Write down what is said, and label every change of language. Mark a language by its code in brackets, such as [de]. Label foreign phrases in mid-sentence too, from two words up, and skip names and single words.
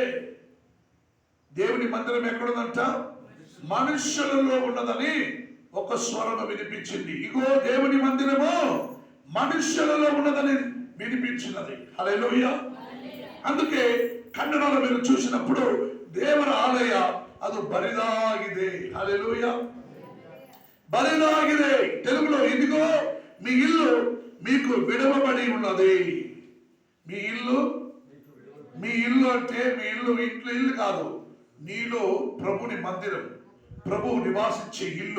[te] దేవుని మందిరం ఎక్కడుందంట? మనుష్యులలో ఉన్నదని ఒక స్వరం వినిపించింది. ఇగో దేవుని మందిరము మనుష్యులలో ఉన్నదని వినిపించినది. హల్లెలూయా. అందుకే కన్నడలో మీరు చూసినప్పుడు [kn] ದೇವರ ಆಲಯ ಅದು ಬರಿದಾಗಿದೆ. [te] హల్లెలూయా. [kn] బరిదాಗಿದೆ. [te] తెలుగులో ఇదిగో మీ ఇల్లు మీకు విడవబడి ఉన్నది. మీ ఇల్లు అంటే మీ ఇల్లు కాదు. నీలో ప్రభుని మందిరం, ప్రభువు నివాసించే ఇల్లు.